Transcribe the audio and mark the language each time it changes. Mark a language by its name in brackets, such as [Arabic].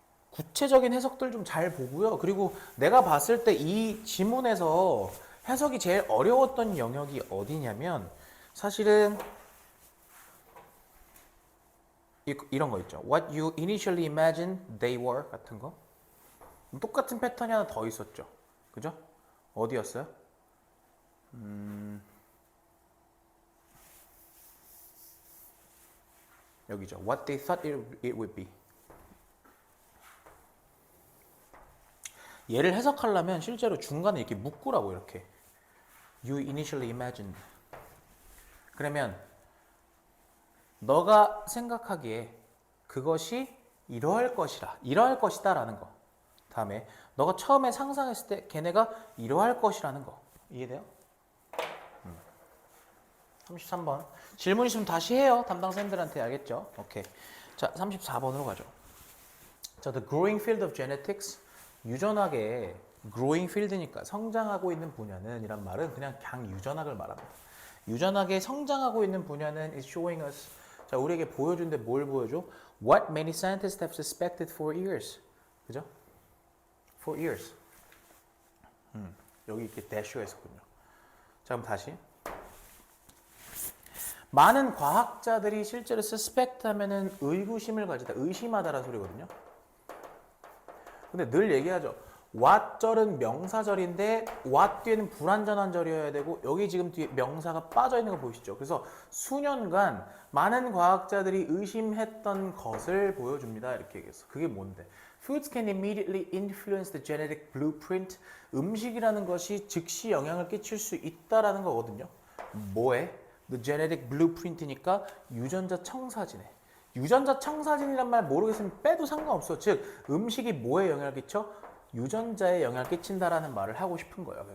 [Korean] 구체적인 해석들 좀 잘 보고요. 그리고 내가 봤을 때 이 지문에서 해석이 제일 어려웠던 영역이 어디냐면 사실은 이런 거 있죠. [English] What you initially imagined they were [Korean] 같은 거. 똑같은 패턴이 하나 더 있었죠. 그죠? 어디였어요? 여기죠. [English] What they thought it would be. [Korean] 얘를 해석하려면 실제로 중간에 이렇게 묶으라고 이렇게. [English] You initially imagined. [Korean] 그러면 너가 생각하기에 그것이 이러할 것이다라는 거. 다음에 너가 처음에 상상했을 때 걔네가 이러할 것이라는 거. 이해돼요? 33번. 질문 있으면 다시 해요. 담당 쌤들한테. 알겠죠? 오케이. 자, 34번으로 가죠. 자, [English] the growing field of genetics. [Korean] 유전학의 growing field니까 성장하고 있는 분야는 이란 말은 그냥 유전학을 말합니다. 유전학의 성장하고 있는 분야는 [English] is showing us. [Korean] 자, 우리에게 보여준데 뭘 보여줘? [English] What many scientists have suspected for years. 그죠? For years. [Korean] 여기 이렇게 dash가 있었군요. 자, 그럼 다시. 많은 과학자들이 실제로 suspect 하면은 의구심을 가지다, 의심하다라는 소리거든요. 근데 늘 얘기하죠. 왓절은 명사절인데 왓 뒤에는 불완전한 절이어야 되고 여기 지금 뒤에 명사가 빠져 있는 거 보이시죠? 그래서 수년간 많은 과학자들이 의심했던 것을 보여줍니다. 이렇게 얘기했어. 그게 뭔데? [English] Foods can immediately influence the genetic blueprint. [Korean] 음식이라는 것이 즉시 영향을 끼칠 수 있다라는 거거든요. 뭐에? [English] The genetic blueprint니까 [Korean] 유전자 청사진에. 유전자 청사진이란 말 모르겠으면 빼도 상관없어. 즉 음식이 뭐에 영향을 끼쳐? 유전자에 영향을 끼친다라는 말을 하고 싶은 거예요.